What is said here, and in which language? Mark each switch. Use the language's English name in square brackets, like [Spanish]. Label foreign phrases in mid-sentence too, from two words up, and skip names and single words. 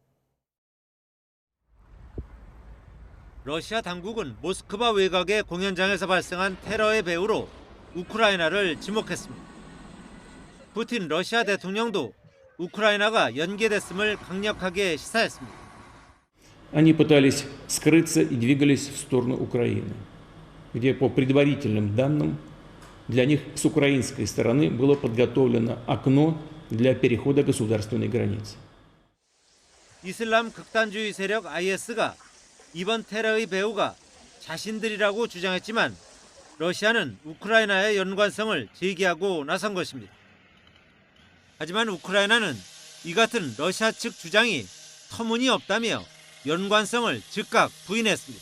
[Korean] 러시아 당국은 모스크바 외곽의 공연장에서 발생한 테러의 배후로 우크라이나를 지목했습니다. 푸틴 러시아 대통령도 우크라이나가 연계됐음을 강력하게 시사했습니다. [Russian] Они пытались скрыться и двигались в сторону Украины, где по предварительным данным для них с украинской стороны было подготовлено окно для перехода государственной границы. [Korean] 이슬람 극단주의 세력 IS가 이번 테러의 배후가 자신들이라고 주장했지만 러시아는 우크라이나의 연관성을 제기하고 나선 것입니다. 하지만 우크라이나는 이 같은 러시아 측 주장이 터무니없다며 연관성을 즉각 부인했습니다.